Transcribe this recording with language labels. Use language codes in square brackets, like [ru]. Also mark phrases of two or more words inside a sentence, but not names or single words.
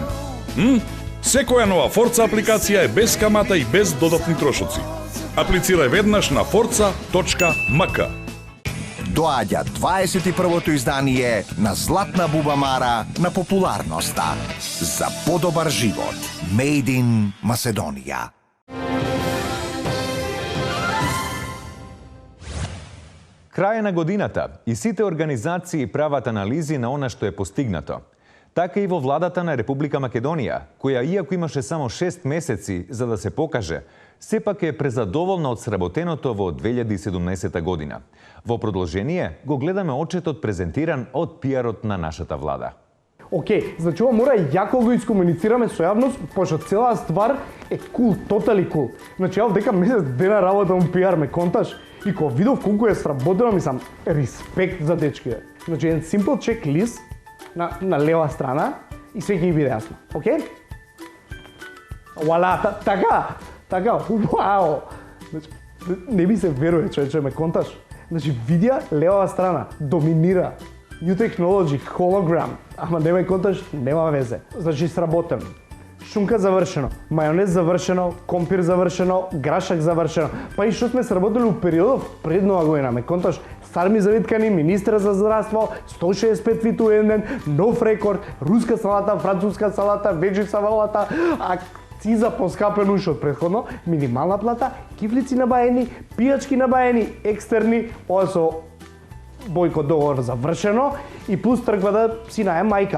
[mk] Секоја нова Forza апликација е без камата и без додатни трошоци. Аплицирај веднаш на forza.mk. Доаѓа 21-то издание на Златна бубамара на популарноста. За подобар живот. [en] Made in Macedonија. [mk] Крај на годината и сите организации прават анализи на она што е постигнато. Така и во владата на Република Македонија, која иако имаше само 6 месеци за да се покаже, сепак е презадоволна од сработеното во 2017 година. Во продолжение го гледаме отчетот презентиран од пиарот на нашата влада. Океј, значи ова мора јако го искомуницираме со јавност, пошто целаа ствар е кул, [en] totally cool. [mk] Значи ја дека месец дена работам пиар, ме конташ, и кога видов колку е сработено, мислам, респект за дечките. Значи еден [en] simple checklist [mk] на лева страна и све ќе биде јасно. Океј? Вала, така. Така, вау! Значи, не ми се верува, човече, ме конташ. Значи, видеа левава страна, доминира. [en] New Technology, hologram. [mk] Ама не ме конташ, нема везе. Значи, сработен. Шунка завршено, мајонез завршено, компир завршено, грашак завршено. Па и што сме сработили у периодов пред нова година, ме конташ, Сарми Завиткани, министра за здравство, 165 фит у еден ден, нов рекорд, руска салата, француска салата, веџи салата, акциза поскапен уште од претходно, минимална плата, кифлици набаени, пијачки набаени, екстерни, ова со Бојко договор завршено и плюс тргва да си наје мајка.